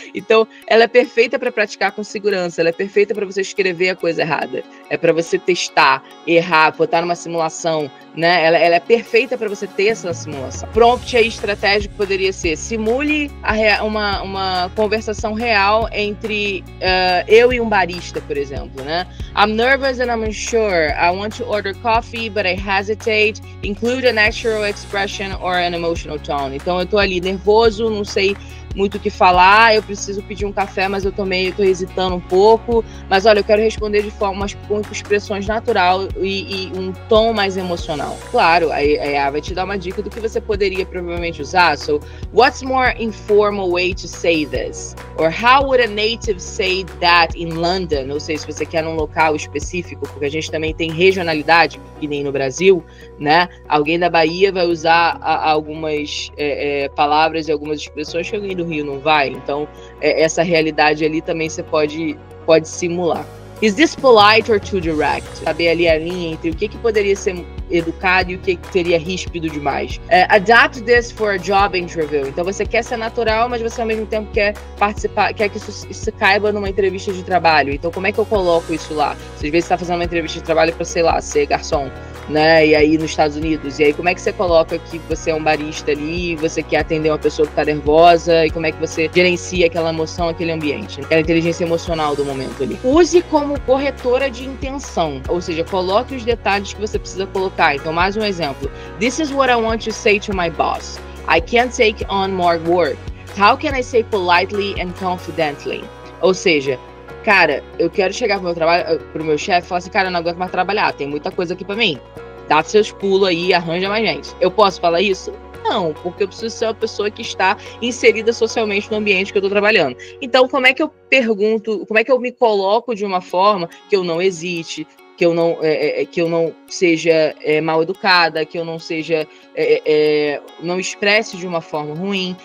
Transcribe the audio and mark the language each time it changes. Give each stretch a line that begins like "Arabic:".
Portuguese: Então, ela é perfeita para praticar com segurança, ela é perfeita para você escrever a coisa errada, é para você testar, errar, botar numa simulação, né? Ela é perfeita para você ter essa simulação. Prompt aí estratégico poderia ser: simule uma conversação real entre eu e um barista, por exemplo, né?
English: I'm nervous and I'm unsure. I want to order coffee, but I hesitate. Include a natural expression or an emotional tone.
Portuguese: Então, eu tô ali nervoso, não sei muito o que falar, eu preciso pedir um café, mas eu tô hesitando um pouco, mas olha, eu quero responder de forma com expressões natural e um tom mais emocional. Claro, aí vai te dar uma dica do que você poderia provavelmente usar.
English: So, what's more informal way to say this? Or how would a native say that in London?
Portuguese: Ou seja, se você quer num local específico, porque a gente também tem regionalidade, que nem no Brasil, né? Alguém da Bahia vai usar algumas palavras e algumas expressões que alguém do Rio não vai. Então, essa realidade ali também você pode simular.
English: Is this polite or too direct?
Portuguese: Saber ali a linha entre o que poderia ser educado e o que seria ríspido demais.
English: Adapt this for a job interview.
Portuguese: Então você quer ser natural, mas você ao mesmo tempo quer participar, quer que isso caiba numa entrevista de trabalho. Então como é que eu coloco isso lá? Se às vezes você está fazendo uma entrevista de trabalho para, sei lá, ser garçom, né? E aí nos Estados Unidos, e aí como é que você coloca que você é um barista ali, você quer atender uma pessoa que tá nervosa, e como é que você gerencia aquela emoção, aquele ambiente, aquela inteligência emocional do momento ali. Use como corretora de intenção, ou seja, coloque os detalhes que você precisa colocar. Então, mais um exemplo.
English: This is what I want to say to my boss. I can't take on more work. How can I say politely and confidently?
Portuguese: Ou seja, cara, eu quero chegar pro meu chefe e falar assim, cara, eu não aguento mais trabalhar, tem muita coisa aqui pra mim. Dá seus pulos aí, arranja mais gente. Eu posso falar isso? Não, porque eu preciso ser uma pessoa que está inserida socialmente no ambiente que eu tô trabalhando. Então, como é que eu pergunto, como é que eu me coloco de uma forma que eu não hesite, que eu não seja mal educada, que eu não seja não expresse de uma forma ruim.